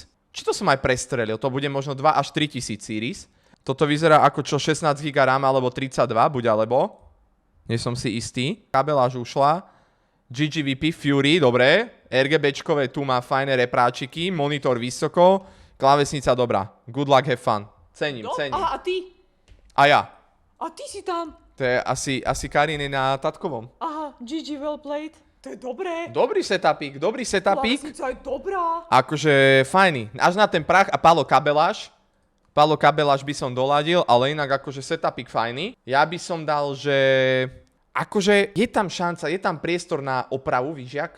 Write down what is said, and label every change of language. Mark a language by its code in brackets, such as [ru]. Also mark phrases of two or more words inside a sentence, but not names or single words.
[sk] Či to som aj prestrelil? To bude možno 2 až 3 tisíc series. Toto vyzerá ako 16 GB RAM alebo 32, buď alebo. Nie som si istý. Kabeláž ušla. GGVP Fury, dobre. RGBčkové tu má fajné repráčiky. Monitor vysoko. Klávesnica dobrá. [en] Good luck, have fun. [sk] Cením. Aha, a ty? A ja. A ty si tam. To je asi Kariny na tatkovom. Aha, [en] GG well played. [sk] To je dobré. Dobrý setupík. Klávesnica je dobrá. Akože fajný. Až na ten prach a Pálo Kabeláš. Pálo Kabeláš by som doladil, ale inak akože setupík fajný. Ja by som dal, že... Akože je tam šanca, je tam priestor na opravu, [cs] víš jak?